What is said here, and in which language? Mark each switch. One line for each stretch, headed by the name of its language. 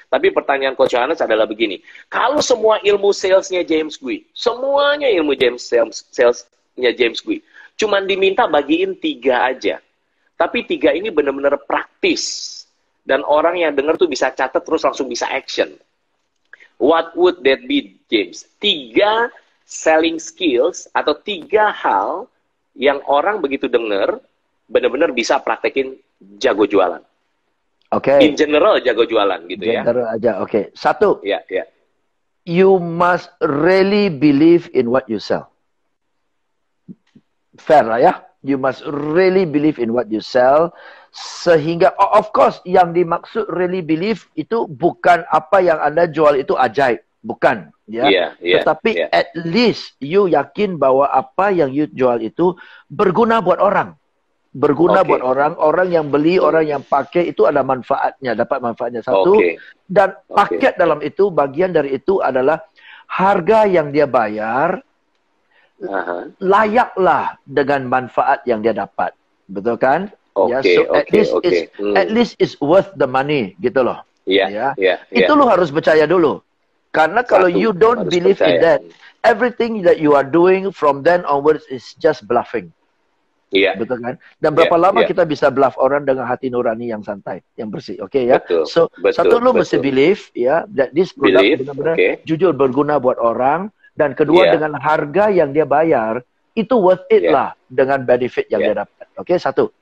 Indonesian: Tapi pertanyaan Coach Johannes adalah begini. Kalau semua ilmu salesnya James Gui, semuanya ilmu salesnya James Gui, cuman diminta bagiin 3 aja. Tapi 3 ini benar-benar praktis. Dan orang yang dengar tuh bisa catat terus langsung bisa action.
English: What would that be, James?
Indonesian: 3 selling skills atau 3 hal yang orang begitu dengar benar-benar bisa praktekin jago jualan. Oke.
English: In general
Indonesian: jago jualan gitu ya. General aja. Oke. 1. Ya.
English: You must really believe in what you sell. Fair lah ya. You must really believe in what you sell.
Indonesian: Sehingga,
English: of course,
Indonesian: yang dimaksud
English: really believe
Indonesian: itu bukan apa yang Anda jual itu ajaib. Bukan. Tetapi
English: at least you
Indonesian: yakin bahwa apa yang you jual itu berguna buat orang. Buat orang yang beli, orang yang pakai itu ada manfaatnya, dapat manfaatnya. 1. Dan paket dalam itu, bagian dari itu adalah harga yang dia bayar, layaklah dengan manfaat yang dia dapat. Betul kan?
English: At least is worth the money
Indonesian: gitu loh. Itu lo harus percaya dulu.
English: Karena kalau you don't believe in that, everything that you are doing from then onwards is just bluffing.
Indonesian: Betul kan? Dan berapa lama kita bisa bluff orang dengan hati nurani yang santai, yang bersih, ya? So, satu lo mesti believe,
English: that this product
Indonesian: benar-benar jujur berguna buat orang, dan kedua dengan harga yang dia bayar, itu
English: worth it
Indonesian: lah dengan benefit yang dia dapat. Satu.